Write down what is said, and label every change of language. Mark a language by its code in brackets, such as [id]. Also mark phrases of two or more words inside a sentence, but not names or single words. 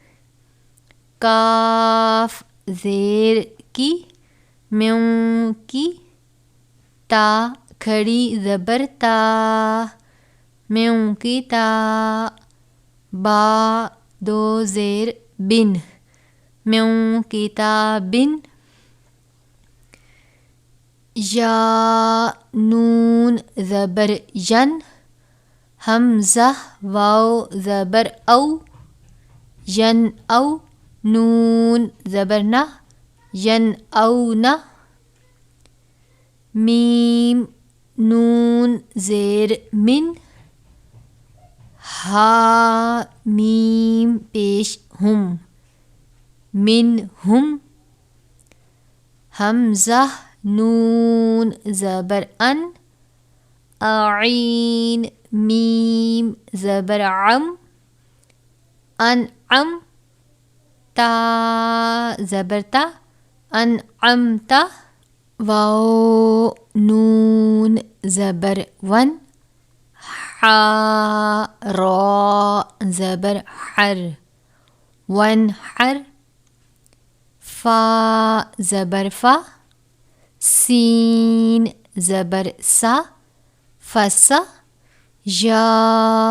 [ur] کاف زیر کی، من کی، تا کھڑی زبر تا، من کی تا، با دو زیر بن، من کتابن، یا نون زبر ین، حمزہ واو زبر او، ین او، نون زبر نہ، ین او نہ، میم نون زیر من، ہا میم پیش ہم، من ہم، حمزہ نون زبر ان، عین میم زبر عم، انعم، تا زبر تا، انعمت، واو نون زبر ون، حا را زبر حر، ونحر، فا زبر فا، سین زبر سا، فسا، یا